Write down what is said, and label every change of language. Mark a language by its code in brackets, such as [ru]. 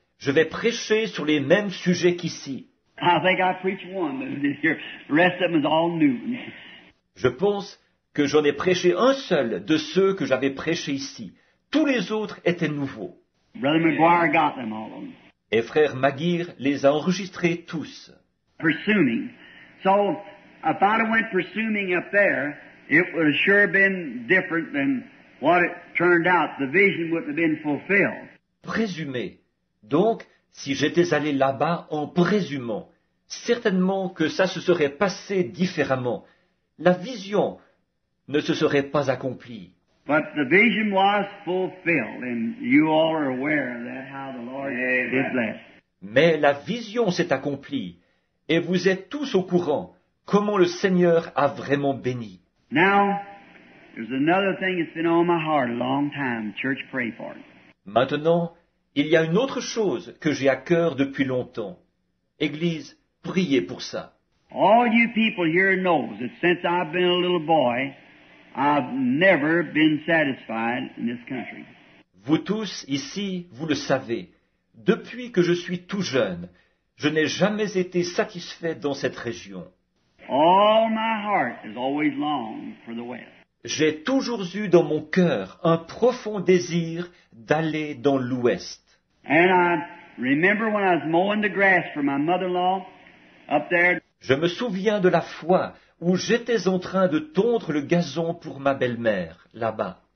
[fr] Je vais prêcher sur les mêmes sujets qu'ici. [en] I think I preached one, but this here, the rest of them is all new. [fr] Je pense que j'en ai prêché un seul de ceux que j'avais prêchés ici. Tous les autres étaient nouveaux. [en] Brother McGuire got them, all of them. [fr] Et frère Maguire les a enregistrés tous. [en] Presuming. So, if I'd have went presuming up there, it would have sure been different than what it turned out. The vision wouldn't have been fulfilled. [fr] Présumé. Donc, si j'étais allé là-bas en présumant, certainement que ça se serait passé différemment. La vision ne se serait pas accomplie. [en] But the vision was fulfilled, and you all are aware of that, how the Lord did bless. [fr] Mais la vision s'est accomplie, et vous êtes tous au courant comment le Seigneur a vraiment béni. [en] Now, there's another thing that's been on my heart a long time. Church, pray for it. [fr] Maintenant, il y a une autre chose que j'ai à cœur depuis longtemps. Église, priez pour ça. [en] All you people here knows that since I've been a little boy, I've never been satisfied in this country. [fr] Vous tous ici, vous le savez, depuis que je suis tout jeune, je n'ai jamais été satisfait dans cette région. [en] All my heart has always longed for the West. [fr] J'ai toujours eu dans mon cœur un profond désir d'aller dans l'Ouest. [en] And I remember when I was mowing the grass for my mother-in-law up there. [fr] Je me souviens de la fois où j'étais en train de tondre le gazon pour ma belle-mère, là-bas.